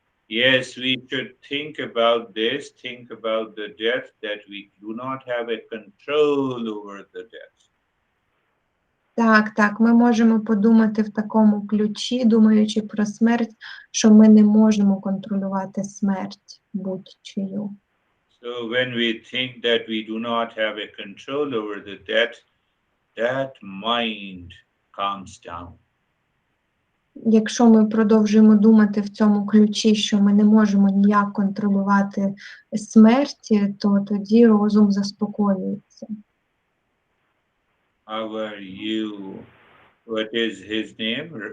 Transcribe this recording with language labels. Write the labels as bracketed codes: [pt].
[en] Yes, we should think about this, think about the death, that we do not have a control over the death. [uk] Так, ми можемо подумати в такому ключі, думаючи про смерть, що ми не можемо контролювати смерть будь-чию. [en] So when we think that we do not have a control over the death, that mind calms down. [uk] Якщо ми продовжуємо думати в цьому ключі, що ми не можемо ніяк контролювати смерть, то тоді розум заспокоюється. [en] How are you? What is his name?